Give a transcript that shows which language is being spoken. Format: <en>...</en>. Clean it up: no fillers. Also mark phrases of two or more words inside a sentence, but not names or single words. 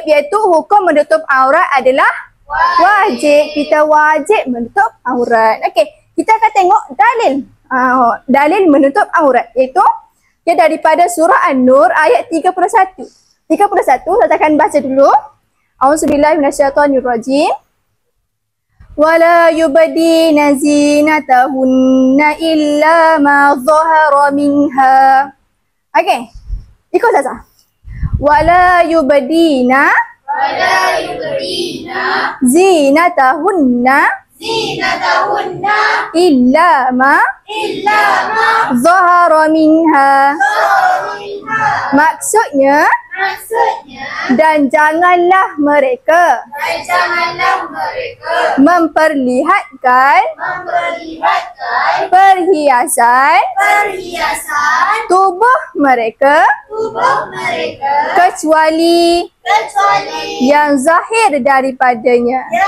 <ms>Iaitu hukum menutup aurat adalah wajib. Kita wajib menutup aurat. Okey, kita akan tengok dalil. Dalil menutup aurat iaitu daripada surah An-Nur ayat 31. 31 saya akan baca dulu.</ms> <ar>أعوذ بالله من الشيطان الرجيم. ولا يبدين زينتهن إلا ما ظهر منها.</ar> <ms>Okey. Ikut saja.</ms> <ar>ولا يبدين زينتهن إلا ما ظهر منها.</ar> <ms>Maksudnya Dan janganlah mereka memperlihatkan perhiasan tubuh mereka kecuali yang zahir daripadanya.</ms>